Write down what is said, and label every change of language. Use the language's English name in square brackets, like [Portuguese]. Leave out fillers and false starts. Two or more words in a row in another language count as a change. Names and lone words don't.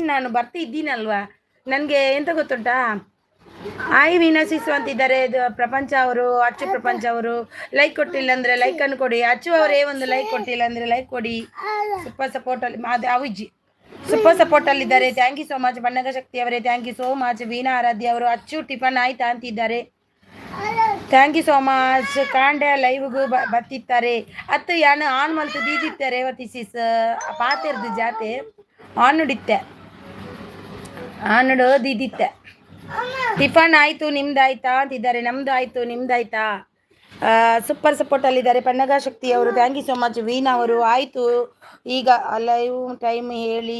[Kannada] ನಾನು ಬರ್ತಿದ್ದೀನಲ್ವಾ, ನನಗೆ ಎಂತ ಗೊತ್ತುಂಟಾ, ಆಯ್ ವೀಣಸಿಸು ಅಂತಿದ್ದಾರೆ ಪ್ರಪಂಚ ಅವರು, ಅಚ್ಚು ಪ್ರಪಂಚ ಅವರು. ಲೈಕ್ ಕೊಟ್ಟಿಲ್ಲ ಅಂದರೆ ಲೈಕನ್ನು ಕೊಡಿ. ಅಚ್ಚು ಅವರೇ ಒಂದು ಲೈಕ್ ಕೊಟ್ಟಿಲ್ಲ ಅಂದರೆ ಲೈಕ್ ಕೊಡಿ. [English] super support [Kannada] ಅವಿಜ್ಜಿ [English] super support. thank you so much [Kannada] ಬಣ್ಣಗ ಶಕ್ತಿ ಅವರೇ, [English] thank you so much. [Kannada] ವೀಣಾ ಆರಾಧ್ಯ ಅವರು ಅಚ್ಚು ಟಿಫನ್ ಆಯ್ತಾ ಅಂತಿದ್ದಾರೆ. [English] thank you so much. [Kannada] ಕಾಂಡೆ ಲೈವ್ಗೂ ಬರ್ತಿರ್ತಾರೆ. [Tulu] ಅತ್ತು ಯಾನು ಆನ್ ಮಲ್ತು ದೀದಿತ್ತೆ ರೇವತಿ ಸಿಸ್ ಪಾತಿರ್ದು ಜಾತೆ ಆನ್ ನುಡಿತ್ತೆ, ಆನ್ ನುಡು ದೀದಿತ್ತೆ. [Kannada] ಟಿಫನ್ ಆಯಿತು, ನಿಮ್ದಾಯ್ತಾ ಅಂತಿದ್ದಾರೆ. ನಮ್ಮದು ಆಯಿತು, ನಿಮ್ದಾಯ್ತಾ? [English] super support [Kannada] ಪನ್ನಗ ಶಕ್ತಿ ಅವರು, [English] thank you so much. [Kannada] ವೀಣಾ ಅವರು ಆಯಿತು, ಈಗ [English] live time [Kannada] ಹೇಳಿ.